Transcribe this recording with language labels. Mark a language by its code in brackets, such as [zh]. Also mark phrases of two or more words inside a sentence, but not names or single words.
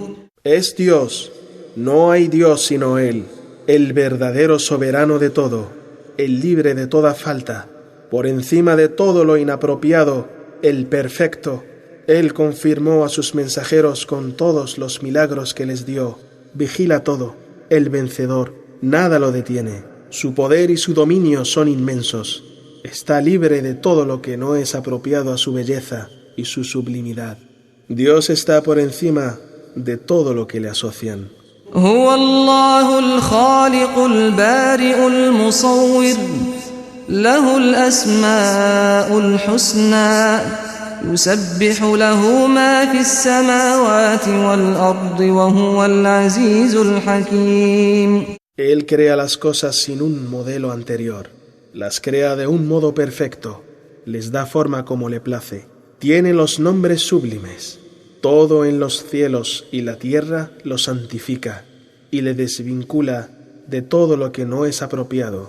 [es] Es Dios, no hay Dios sino Él, el verdadero soberano de todo, el libre de toda falta, por encima de todo lo inapropiado, el perfecto. Él confirmó a sus mensajeros con todos los milagros que les dio. Vigila todo, el vencedor, nada lo detiene. Su poder y su dominio son inmensos. Está libre de todo lo que no es apropiado a su belleza y su sublimidad. Dios está por encima de todo lo que le asocian. [ar] هو الله الخالق البارئ المصور له الأسماء الحسنى يسبح له ما في السماوات والأرض وهو العزيز الحكيم. [es] Él crea las cosas sin un modelo anterior, las crea de un modo perfecto, les da forma como le place, tiene los nombres sublimes. Todo en los cielos y la tierra lo santifica y le desvincula de todo lo que no es apropiado.